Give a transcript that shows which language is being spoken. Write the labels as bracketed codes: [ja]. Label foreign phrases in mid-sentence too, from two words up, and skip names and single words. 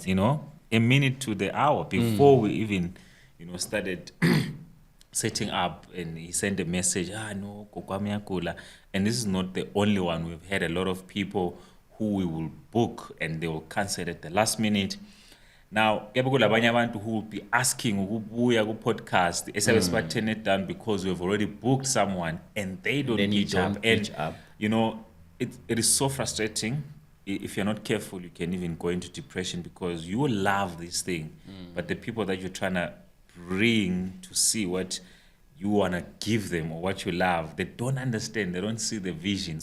[en] A minute to the hour before we even, started setting up, and he sent a message, no, kokwamiyakula. And this is not the only one. We've had a lot of people who we will book and they will cancel at the last minute. Now, [nd] Iqembu La Bantu [en] who will be asking [nd] ukubuya ku podcast, esabe [en] turn it down because we've already booked someone and they don't pitch up. And it is so frustrating. If you're not careful, you can even go into depression because you love this thing, but the people that you're trying to bring to see what you want to give them or what you love, they don't understand, they don't see the vision.